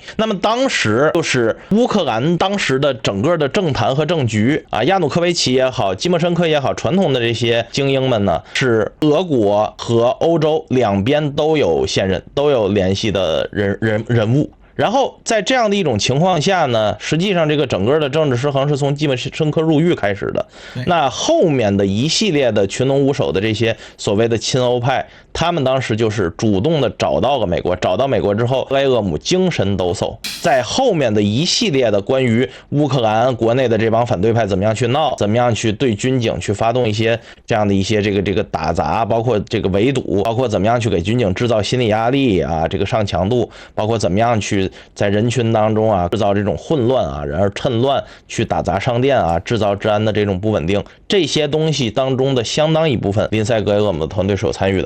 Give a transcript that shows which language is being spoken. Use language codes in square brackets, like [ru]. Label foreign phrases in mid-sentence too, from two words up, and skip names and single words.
[zh] 那麼當時就是烏克蘭當時的整個的政壇和政局亞努科維奇也好，基莫申科也好，傳統的這些精英們呢，是俄國和歐洲兩邊都有現任，都有聯繫的人物。然後在這樣的一種情況下呢，實際上這個整個的政治失衡是從基本申科入獄開始的。那後面的一系列的群龙无首的这些所謂的親歐派，他們當時就是主動的找到了美国，找到美國之後，格雷厄姆精神抖擻，在後面的一系列的關於烏克蘭國內的這幫反對派怎麼樣去鬧，怎麼樣去對軍警去發動一些這樣的一些這個打砸，包括這個圍堵，包括怎麼樣去給軍警制造心理壓力啊，這個上強度，包括怎麼樣去在人群當中啊制造這種混亂啊，然而趁亂去打砸商店啊，制造治安的這種不穩定，這些東西當中的相當一部分，林塞·格雷厄姆的团队是有參與的。